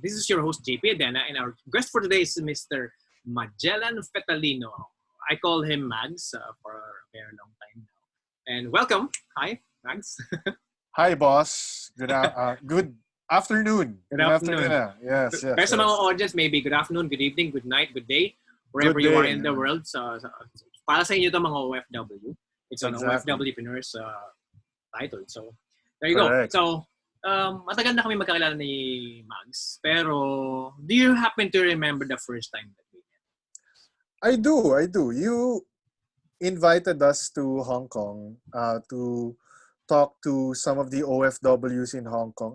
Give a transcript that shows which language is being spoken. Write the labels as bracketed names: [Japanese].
[English] This is your host, JP Adena, and our guest for today is Mr. Magellan Fetalino. I call him Mags for a very long time now. And welcome. Hi, Mags. Hi, boss. Good afternoon. Good afternoon. Yes. [Filipino] Pero sa mga audience, [English] maybe good afternoon, good evening, good night, good day, wherever you are in the world. [Filipino] So, para sa inyo ito mga OFW. [English] It's an OFWpreneurs title. So, there you Correct. [Filipino] go. So, matagal na kami magkakilala ni Mags. [English] Pero, do you happen to remember the first time that we met? I do. You invited us to Hong Kong to talk to some of the OFWs in Hong Kong.